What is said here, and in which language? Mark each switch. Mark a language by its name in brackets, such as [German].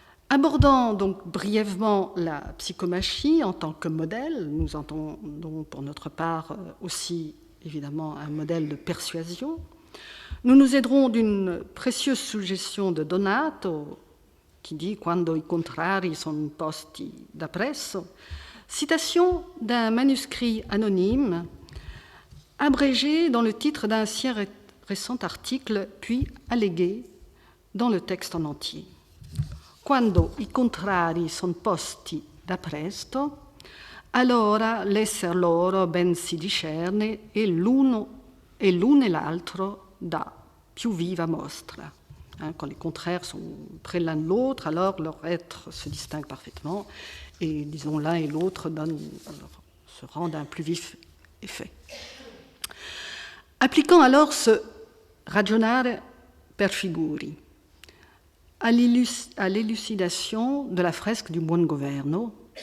[French] Abordant donc brièvement la psychomachie en tant que modèle, nous entendons pour notre part aussi évidemment un modèle de persuasion, nous nous aiderons d'une précieuse suggestion de Donato qui dit « [Italian] Quando i contrari son posti da presso [French] », citation d'un manuscrit anonyme abrégé dans le titre d'un si récent article, puis allégué dans le texte en entier. [Italian] Quando i contrari son posti da presto, allora l'esser loro ben si discerne e l'uno e l'altro dà più viva mostra. [French] Quand les contraires sont près l'un de l'autre, alors leur être se distingue parfaitement et, disons, l'un et l'autre se rendent un plus vif effet. Appliquant alors ce [Italian] ragionare per figuri [French] à l'élucidation de la fresque du Buongoverno,